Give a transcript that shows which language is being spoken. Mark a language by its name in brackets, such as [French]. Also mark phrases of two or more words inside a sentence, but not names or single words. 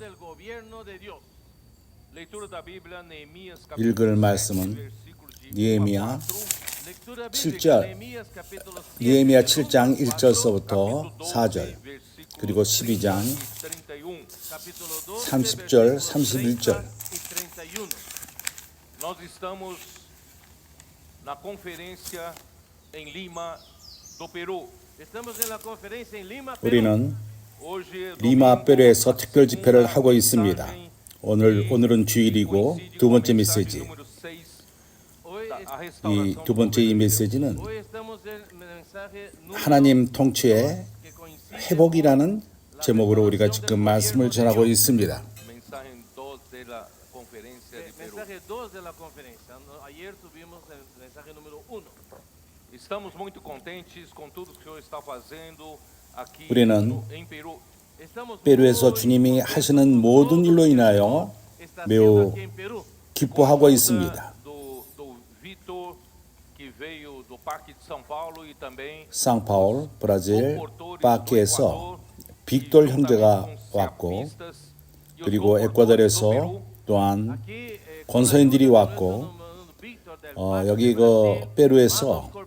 [Korean] 읽을 말씀은 느헤미야 7절, 느헤미야 7장 1절서부터 4절, 그리고 12장 30절, 31절. [Portuguese] Nós estamos na conferência em Lima do Peru. [Korean] 우리는 리마 페루에서 특별 집회를 하고 있습니다. 오늘은 주일이고 두 번째 메시지. 이 두 번째 이 메시지는 하나님 통치의 회복이라는 제목으로 우리가 지금 말씀을 전하고 있습니다. [Portuguese] Estamos muito contentes com tudo que o Senhor está fazendo aqui em Peru. [Korean] 페루에서 주님이 하시는 모든 일로 인하여 매우 기뻐하고 있습니다. 상파울, 브라질, 파키에서 빅돌 형제가 왔고, 그리고 에콰도르에서 또한 권서인들이 왔고, 여기 페루에서